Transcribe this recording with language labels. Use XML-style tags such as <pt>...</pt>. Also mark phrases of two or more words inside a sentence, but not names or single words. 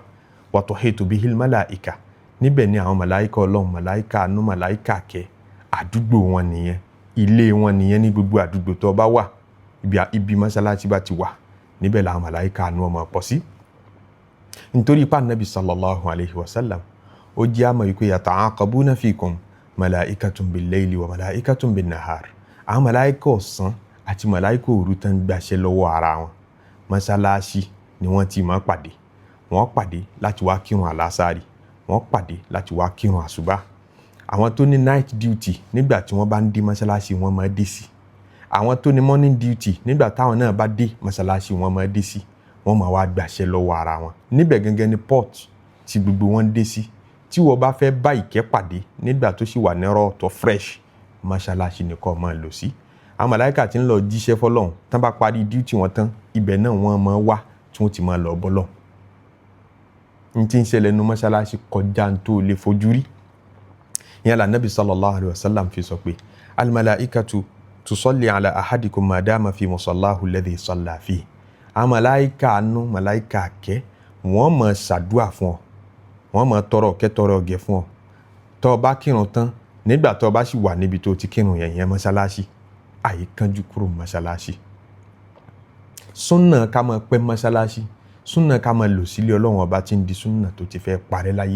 <ar>وتحيط به الملائكة,</ar> <yo>níbẹ̀ ní àwọn màláíkà ọlọ́run, màláíkà àánú, màláíkà kẹ́, àdúgbò wọn nìyẹn, ilé wọn nìyẹn. ní gbogbo àdúgbò tó bá wà, ibi mọ́ṣáláṣí bá ti wà, níbẹ̀ làwọn màláíkà àánú ọmọ pọ̀ sí. nítorí ipá Nabi</yo> <ar>صلى الله عليه وسلم</ar> <yo>ó jẹ́ àmọ́ wípé</yo> <ar>يتعاقبون فيكم ملائكة بالليل وملائكة بالنهار,</ar> <yo>àwọn màláíkà ọ̀sán àti màláíkà òru tán gbàṣẹ lọ́wọ́ ara wọn. mọ́ṣáláṣí ni wọ́n ti máa pàdé. wọ́n pàdé láti wá kírun àlásárì, wọ́n pàdé láti wá kírun àsùbá. àwọn tó ní</yo> <en>night duty</en> <yo>nígbà tí wọ́n bá ń dé mọ́ṣáláṣí wọ́n máa dé sí. àwọn tó ní</yo> <en>morning duty</en> <yo>nígbà táwọn náà bá dé mọ́ṣáláṣí wọ́n máa dé sí. wọ́n máa wá gbàṣẹ lọ́wọ́ ara wọn. níbẹ̀ gangan ni port tí gbogbo wọn dé sí. tí wọ́n bá fẹ́ bá ìkẹ́ pàdé nígbà tó sì wà ní raw tó fresh, mọ́ṣáláṣí ni kó máa lọ sí. àwọn màláíkà tí ń lọ jíṣẹ́ fọ́lọ́run tán bá parí duty wọn tán, ibẹ̀ náà wọ́n máa wá tí wọ́n ti máa lọ bọ́lọ̀. n tí ń ṣẹlẹ̀ nínú mọ́ṣáláṣí kọjá tó lè fojú rí. ìyẹn la Nabi</yo> <ar>صلى الله عليه وسلم</ar> <yo>fi sọ pé</yo> <ar>الملائكة تصلي على أحدكم ما دام في مصلاه الذي صلى فيه.</ar> <yo>àwọn màláíkà àánú, màláíkà kẹ́, wọ́n máa ṣàdúà fún ọ, wọ́n máa tọrọ kẹ́ tọrọ gẹ̀ fún ọ. tó bá kírun tán, nígbà tó bá sì wà níbi tó ti kírun yẹn mọ́ṣáláṣí, àyè kánjú kúrò mọ́ṣáláṣí. súnà ká máa pẹ́ mọ́ṣáláṣí, súnà ká máa lò sílé ọlọ́run ọba tí ń di súnà tó ti fẹ́ parẹ́ láyé.</yo>